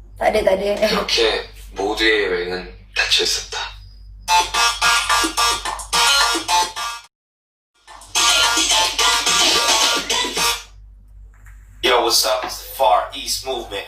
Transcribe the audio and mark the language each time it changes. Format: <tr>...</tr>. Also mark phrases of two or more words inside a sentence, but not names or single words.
<ms>Tak ada.</ms> <ko>이렇게 모두의 여행은 닫혀 있었다.</ko> <en>Yo, what's up? It's the Far East Movement.</en>